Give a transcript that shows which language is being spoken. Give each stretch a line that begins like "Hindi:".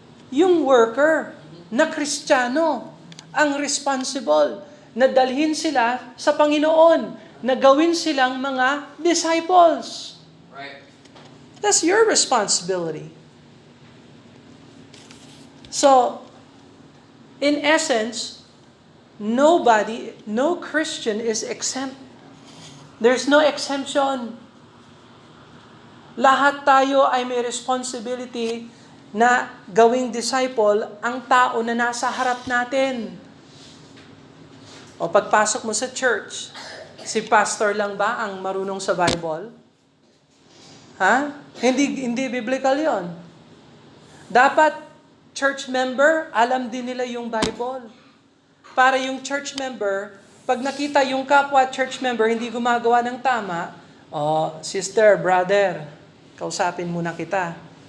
Filipino: Yung worker na Kristiyano ang responsible na dalhin sila sa Panginoon, na gawin silang mga disciples.
English: Right. That's your responsibility. So, in essence, no Christian is exempt There's no exemption.
Filipino: Lahat tayo ay may responsibility na gawing disciple ang tao na nasa harap natin. O pagpasok mo sa church, si pastor lang ba ang marunong sa Bible? Ha? Hindi biblical 'yon. Dapat church member, alam din nila yung Bible. Para yung church member, pag nakita yung kapwa church member hindi gumagawa ng tama, sister, brother, kausapin muna kita.